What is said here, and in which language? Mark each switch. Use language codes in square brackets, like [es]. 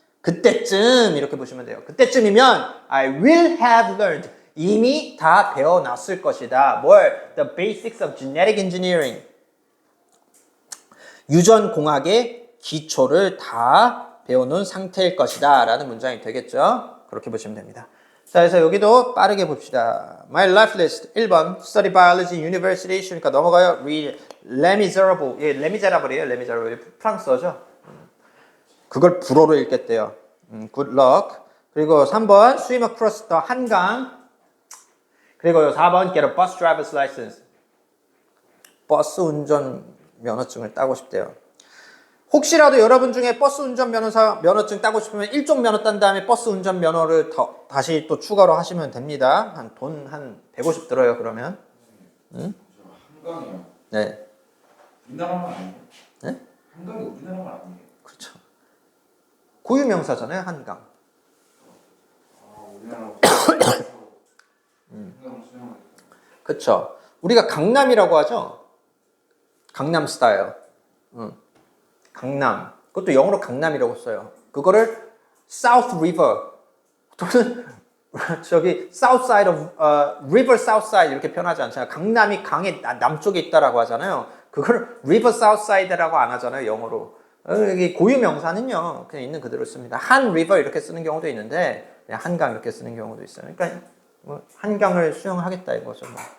[ko] 그때쯤 이렇게 보시면 돼요. 그때쯤이면 [en] I will have learned [ko] 이미 다 배워놨을 것이다. 뭘? [en] The basics of genetic engineering [ko] 유전공학의 기초를 다 배워놓은 상태일 것이다 라는 문장이 되겠죠. 그렇게 보시면 됩니다. 자, 그래서 여기도 빠르게 봅시다. [en] My life list 1번 Study biology university [ko] 쉬우니까 넘어가요. [en] Read Les Miserables 예, Les Miserable이에요. Les Miserables [ko] 프랑스어죠. 그걸 불어로 읽겠대요. [en] Good luck. [ko] 그리고 3번 [en] Swim across the 한강. [ko] 그리고 4번 [en] Get a bus driver's license. [ko] 버스 운전 면허증을 따고 싶대요. 혹시라도 여러분 중에 버스 운전 면허증 따고 싶으면 1종 면허 딴 다음에 버스 운전 면허를 다시 또 추가로 하시면 됩니다. 돈 한 150 들어요, 그러면. 응? 한강이요. 네. 우리나라만 아니에요? 네? 한강이 우리나라만 아니에요? 그렇죠. 고유명사잖아요, 한강. 아, 우리나라 한강 수영하겠다. 그렇죠. 우리가 강남이라고 하죠. 강남 스타일. 강남. 그것도 영어로 강남이라고 써요. 그거를 South River 또는 저기 [en] South Side of River South Side [ko] 이렇게 표현하지 않잖아요. 강남이 강의 남쪽에 있다라고 하잖아요. 그걸 [en] River South Side [ko] 라고 안 하잖아요, 영어로. 여기 고유 명사는요, 그냥 있는 그대로 씁니다. 한 River 이렇게 쓰는 경우도 있는데 그냥 한강 이렇게 쓰는 경우도 있어요. 그러니까 뭐 한강을 수영하겠다 이거죠. 뭐.